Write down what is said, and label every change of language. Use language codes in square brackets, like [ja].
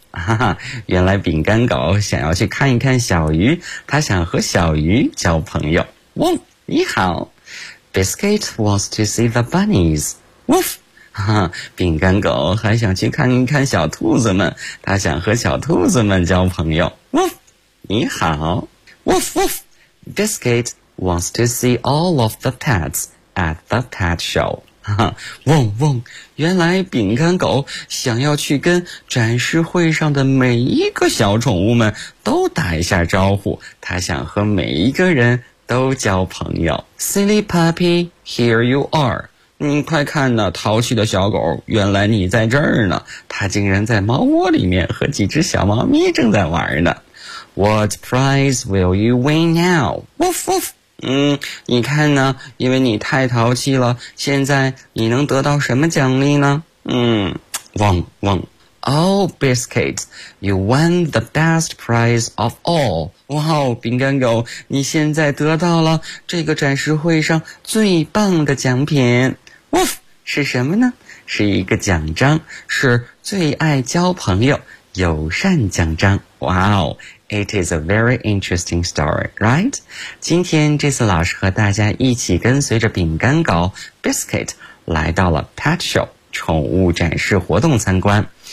[zh] 哈哈，原来饼干狗想要去看一看小鱼，他想和小鱼交朋友。 [en] Woof! [zh] 你好。 [en] Biscuit wants to see the bunnies. Woof! [zh] 哈哈，饼干狗还想去看一看小兔子们，他想和小兔子们交朋友。 [en] Woof! [zh] 你好。 [en] Woof, woof! Biscuit wants to see all of the pets at the pet show. [zh] 汪汪，原来饼干狗想要去跟展示会上的每一个小宠物们都打一下招呼，他想和每一个人都交朋友。 [en] Silly puppy, here you are. [zh] 你快看呢，淘气的小狗，原来你在这儿呢。他竟然在猫窝里面和几只小猫咪正在玩呢。 [en] What prize will you win now? Woof, woof! [zh] 你看呢，因为你太淘气了，现在你能得到什么奖励呢？汪汪。 [en] Oh, Biscuit, you won the best prize of all. [zh] 哇，饼干狗，你现在得到了这个展示会上最棒的奖品。 [en] Woof! [zh] 是什么呢？是一个奖章，是最爱交朋友友善奖章。 [en] Wow! It is a very interesting story, right? [zh] 今天这次老师和大家一起跟随着饼干狗 Biscuit 来到了 Pet Show 宠物展示活动参观。